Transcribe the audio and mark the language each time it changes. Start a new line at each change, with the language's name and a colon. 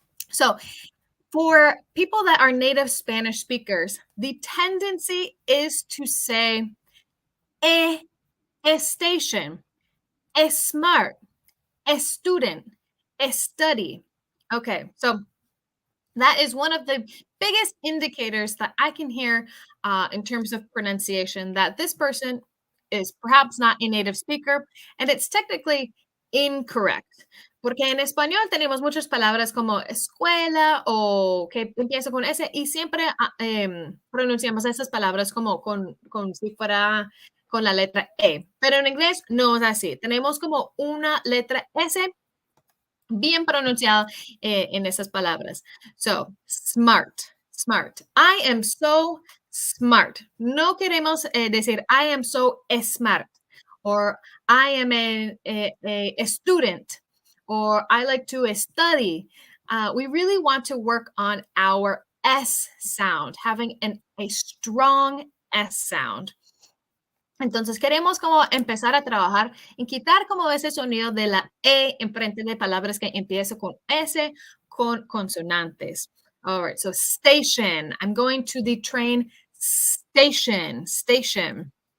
English: So for people that are native Spanish speakers, the tendency is to say station, smart, student, study. Okay, so that is one of the biggest indicators that I can hear in terms of pronunciation that this person is perhaps not a native speaker, and it's technically incorrect.
Spanish: Porque en español tenemos muchas palabras como escuela o que empieza con S y siempre pronunciamos esas palabras como con si fuera con la letra E. Pero en inglés no es así. Tenemos como una letra S bien pronunciado en esas palabras.
English: So, smart, smart. I am so smart.
Spanish: No queremos decir
English: I am so smart or I am a student or I like to study. We really want to work on our S sound, having a strong S sound.
Spanish: Entonces queremos como empezar a trabajar en quitar como ese sonido de la E en frente de palabras que empiezan con S, con consonantes.
English: All right, so station. I'm going to the train station, station.